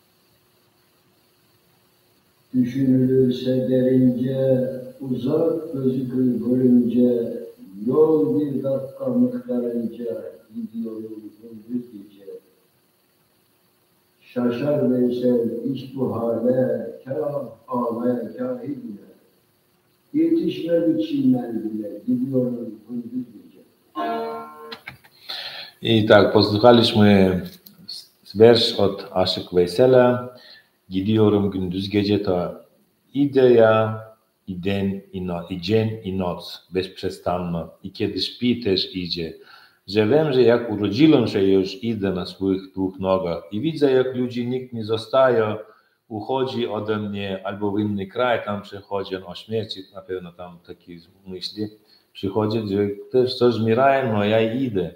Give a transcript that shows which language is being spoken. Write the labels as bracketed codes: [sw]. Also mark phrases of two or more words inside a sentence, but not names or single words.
[tr] Düşünülürse derince, uzak gözükür görünce, yol bir dakika miktarınca, gidiyorum gündüz gece. Şaşar Veysel iş bu hale, kâh ağlaya kâh idile. Yetişmek için menzile, gidiyorum gündüz gece. [pl] I tak, posłuchaliśmy wiersz od Aşık Veysel'a. [tr] Gidiyorum gündüz gece [pl] to idę ja i dzień i noc bezprzestanno. I kiedy śpi też idzie. Że wiem, że jak urodziłem się już idę na swoich dwóch nogach i widzę jak ludzi nikt nie zostaje, uchodzi ode mnie albo w inny kraj, tam przychodzi o śmierci, na pewno tam takie myśli przychodzi, że też coś zmierają, no ja idę.